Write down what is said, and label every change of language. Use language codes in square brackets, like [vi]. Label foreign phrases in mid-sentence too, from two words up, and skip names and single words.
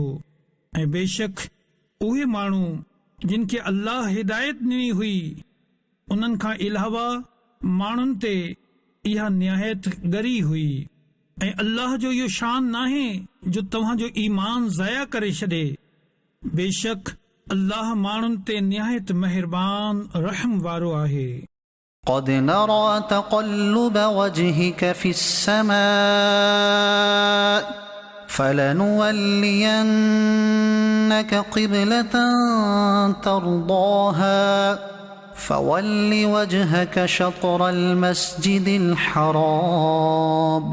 [sd] ऐं बेशक उहे माण्हू जिन खे अल्लाह हिदायत ॾिनी हुई उन्हनि खां अलावा माण्हुनि ते इहा निहायत ॻरी हुई। ऐं अल्लाह जो इहो शान नाहे जो तव्हां जो ईमान ज़ाया करे छॾे। बेशक अल्लाह माण्हुनि ते निहायत मेहरबान रहम वारो आहे। [ar] قد نرى تقلب وجهك في السماء فلنولينك قبلة ترضاها فول وجهك شطر المسجد الحرام